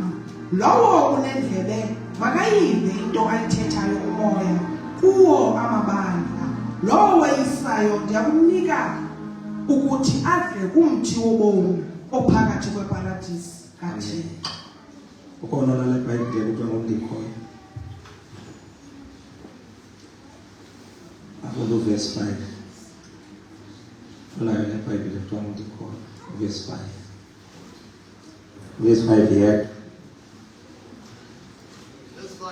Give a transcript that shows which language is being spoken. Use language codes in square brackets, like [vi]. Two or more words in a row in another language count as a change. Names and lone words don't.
[xh] Lowo unendlebe makayive into ayithethayo umoya kuwo amabandla. Lowo weyisayo ndiyakumnika ukuthi adle kumthi wobomi ophakathi kweparadisi kaThixo. Ukhona la eBhayibhelini kuthiwa ngomdikhoyo. Akho verse 5. La eBhayibhelini kuthiwa ngomdikhoyo verse 5. [en] Verse 5 here. Verse 5.